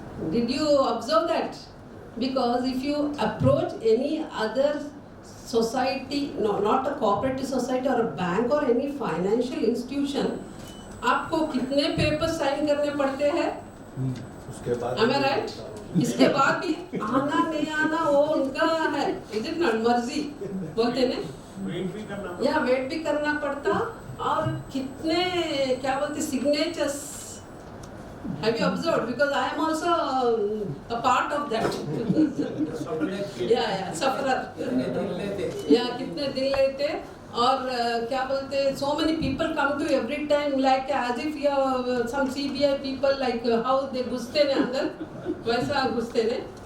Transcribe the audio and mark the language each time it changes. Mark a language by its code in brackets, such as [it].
[en] Did you observe that? Because if you approach any other society, no, not a cooperative society or a bank or any financial institution, [hi] आपको कितने paper sign करने पड़ते हैं? [en] Am I right? [hi] इसके बाद भी आना नहीं आना वो उनका है, [en] is it not? [hi] मर्जी बोलते हैं ना? या वेट भी करना पड़ता, और कितने क्या बोलते signatures? [en] Have you observed? Because I am also a part of that. yeah, sufferer. yeah, [hi] कितने दिन लेते, और क्या बोलते, [en] so many people come to every time like as if you have some CBI people, like how they [hi] घुसते ने अंदर, वैसा घुसते ने.